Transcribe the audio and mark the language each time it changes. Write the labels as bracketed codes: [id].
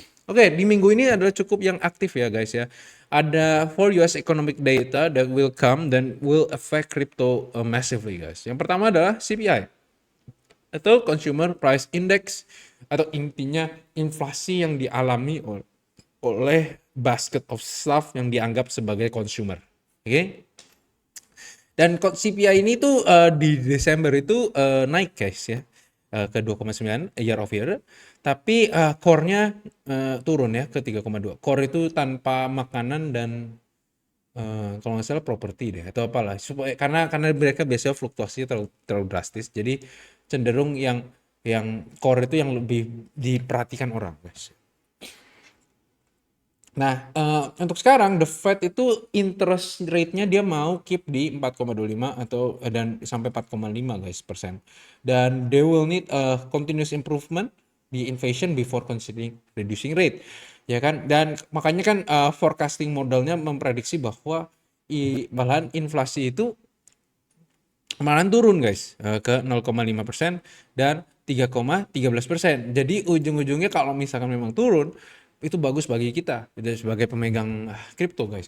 [id] Oke, di minggu ini adalah cukup yang aktif ya guys ya. Ada [en] 4 US economic data that will come [id] dan [en] will affect crypto massively guys. [id] Yang pertama adalah CPI atau Consumer Price Index, atau intinya inflasi yang dialami oleh [en] basket of stuff [id] yang dianggap sebagai consumer. Oke. Dan CPI ini tuh di Desember itu naik guys ya, ke 2,9 [en] year of year. [id] Tapi core-nya turun ya ke 3,2. Core itu tanpa makanan dan kalau nggak salah properti deh atau apalah. Supaya karena mereka biasanya fluktuasinya terlalu drastis. Jadi cenderung yang core itu yang lebih diperhatikan orang guys. Nah, untuk sekarang the Fed itu interest rate-nya dia mau keep di 4,25 atau dan sampai 4,5 guys persen. Dan [en] they will need a continuous improvement [id] di [en] inflation before considering reducing rate. [id] Ya kan? Dan makanya kan forecasting modelnya memprediksi bahwa malahan inflasi itu malahan turun guys ke 0,5% dan 3,13%. Jadi ujung-ujungnya kalau misalkan memang turun itu bagus bagi kita sebagai pemegang kripto guys.